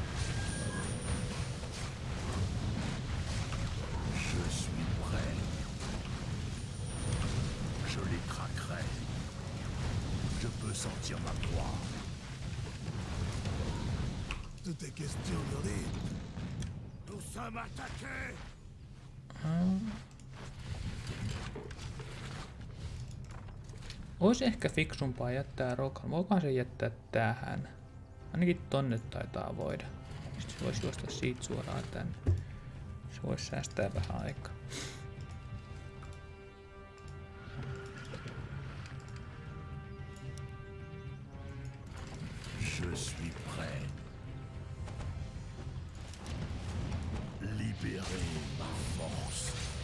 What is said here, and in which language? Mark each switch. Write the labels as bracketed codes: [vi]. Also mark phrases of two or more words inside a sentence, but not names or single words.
[fr] Je suis prêt. Je les traquerai. Je peux sentir ma proie. Tout est question de rythme. Nous sommes attaqués. [fi] Olisi ehkä fiksumpaa jättää Rokan. Voikohan se jättää tähän? Ainakin tonne taitaa voida. Sitten se voisi juosta siitä suoraan tänne. Se voisi säästää vähän aikaa. [fr] Je suis prêt. Libérez ma force.